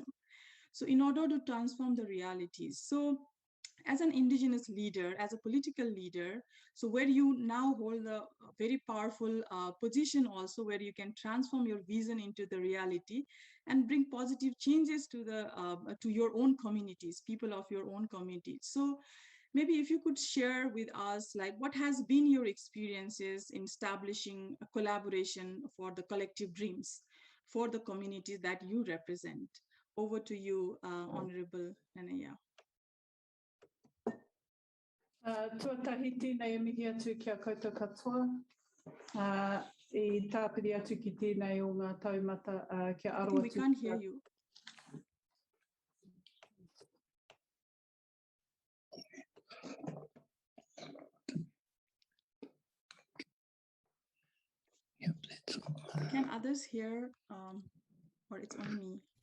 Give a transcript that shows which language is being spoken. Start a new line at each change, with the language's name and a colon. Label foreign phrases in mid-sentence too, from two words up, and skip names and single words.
English: So in order to transform the realities. So as an Indigenous leader, as a political leader, so where you now hold a very powerful position also where you can transform your vision into the reality and bring positive changes to your own communities, people of your own communities. So maybe if you could share with us, like what has been your experiences in establishing a collaboration for the collective dreams for the communities that you represent. Over to you, Honorable Nanaya.
Māori: Tuatahi tēnei e mihi atu kia koutou katoa. I tāpiri atu ki tēnei o ngā taumata kia aro atu.
English: We can't hear you. Can others hear, or it's only me?